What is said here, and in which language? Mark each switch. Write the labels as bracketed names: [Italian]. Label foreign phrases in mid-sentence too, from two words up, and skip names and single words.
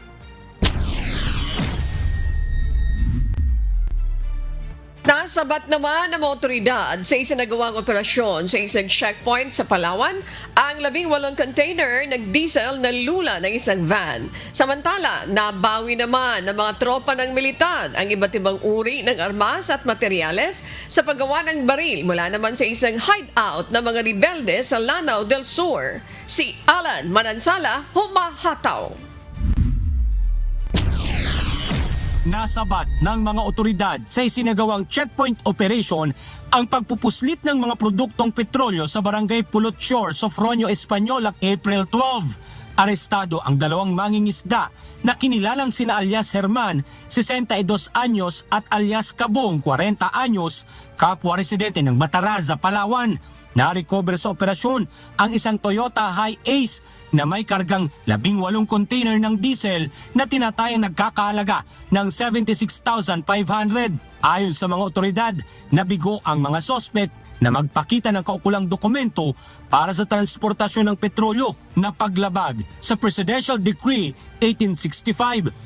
[Filipino] Nasabat naman ng mga otoridad sa isinagawang operasyon sa isang checkpoint sa Palawan ang 18 container ng diesel na lula ng isang van. Samantala, nabawi naman ng mga tropa ng militar ang iba't ibang uri ng armas at materyales sa paggawa ng baril mula naman sa isang hideout ng mga rebelde sa Lanao del Sur. Si Alan Manansala, humahataw. Nasabat ng mga otoridad sa isinagawang [English] checkpoint operation [Filipino] ang pagpupuslit ng mga produktong petrolyo sa barangay Pulot Shore, Sofronio, Espanola, April 12. Arestado ang 2 mangingisda na kinilalang sina alias Herman, 62 anyos at alias Kabong, 40 anyos, kapwa residente ng Mataraza, Palawan. Na-recover sa operasyon ang isang Toyota Hi-Ace na may kargang 18 container ng diesel na tinatayang nagkakaalaga ng 76,500. Ayon sa mga otoridad, nabigo ang mga sospek na magpakita ng kaukulang dokumento para sa transportasyon ng petrolyo na paglabag sa Presidential Decree 1865.